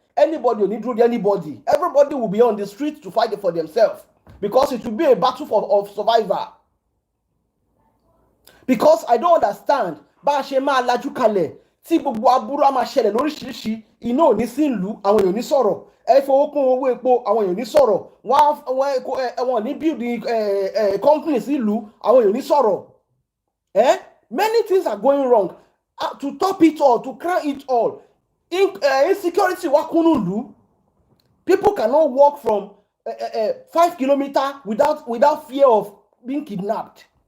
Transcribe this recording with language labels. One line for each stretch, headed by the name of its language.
English: Anybody will need to anybody. Everybody will be on the street to fight for themselves because it will be a battle of survival. Because I don't understand.
Yoruba: Bá a ṣe máa lajú kalẹ̀ tí gbogbo aburú á máa ṣẹlẹ̀ lóríṣiríṣi iná ò ní sí ìlú àwọn èèyàn ní sọ̀rọ̀ ẹ fowó kún owó epo àwọn èèyàn ní sọ̀rọ̀ wọ́n ní building companies ìlú àwọn èèyàn ní sọ̀rọ̀
English: Many things are going wrong. To top it all, to crown it all, insecurity wakunulu. People cannot walk from 5 kilometers without fear of being kidnapped.